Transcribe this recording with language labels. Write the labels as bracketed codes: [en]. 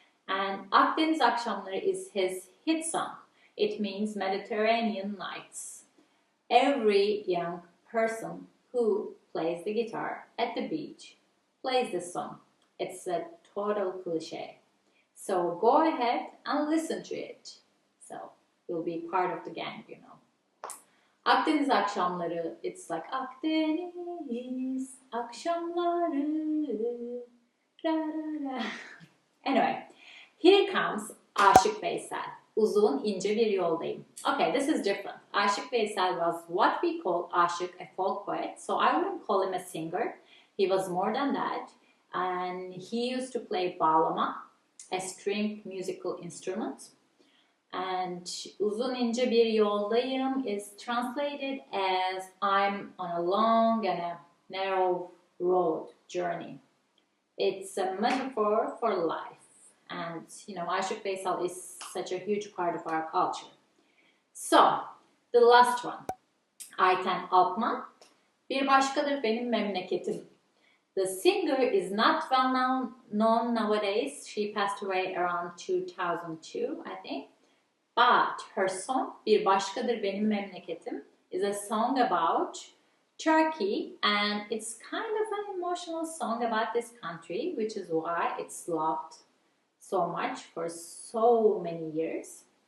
[en] And Akdeniz Akşamları is his hit song. It means Mediterranean nights. Every young person who plays the guitar at the beach plays this song. It's a total cliche. So go ahead and listen to it. So you'll be part of the gang, you know. Akdeniz Akşamları, it's like Akdeniz Akşamları. Ra, ra, ra. Anyway, here comes Aşık Veysel. [tr] Uzun ince bir yoldayım. [en] Okay, this is different. Aşık Veysel was what we call Aşık, a folk poet. So I wouldn't call him a singer. He was more than that. and he used to play bağlama, a string musical instrument. And uzun ince bir yoldayım is translated as I'm on a long and a narrow road journey. It's a metaphor for life. And you know, Aşık Veysel is such a huge part of our culture. So, the last one. Ayten Alpman. [tr] Bir başkadır benim memleketim. [en] The singer is not well known nowadays. She passed away around 2002, I think. But her song, Bir Başkadır Benim Memleketim, is a song about Turkey, and it's kind of an emotional song about this country, which is why it's loved so much for so many years.